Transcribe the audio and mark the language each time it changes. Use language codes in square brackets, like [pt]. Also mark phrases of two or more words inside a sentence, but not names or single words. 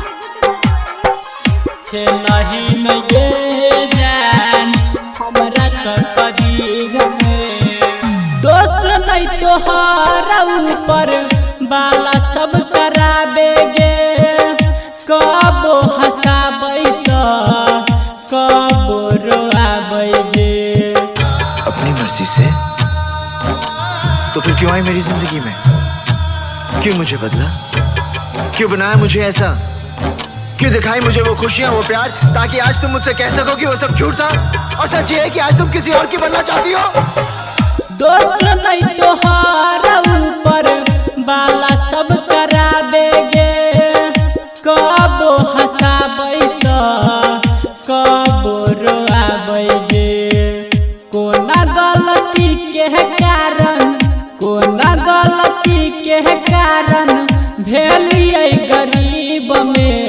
[anp] छेलही नहीं गे जान हमरा तो कदीर में। दोष नहीं तोहरा ऊपर बाला सब कराबेगे। कबो हंसाबै तो कबो रोआबेगे। [hi] अपनी मर्जी से तो फिर क्यों आई मेरी जिंदगी में? क्यों मुझे बदला? क्यों बनाया मुझे ऐसा? क्यों दिखाई मुझे वो खुशियां वो प्यार ताकि आज तुम मुझसे कह सको कि वो सब झूठ था और सच ये है कि आज तुम किसी और की बनना चाहती हो। [anp] दोस्त नहीं तोहरा ऊपर बाला सब कराबेगे। कबो हंसाबै तो कबो रोआबेगे। कोना गलती के कारण कोना गलती के कारण भेलिए गरीब में।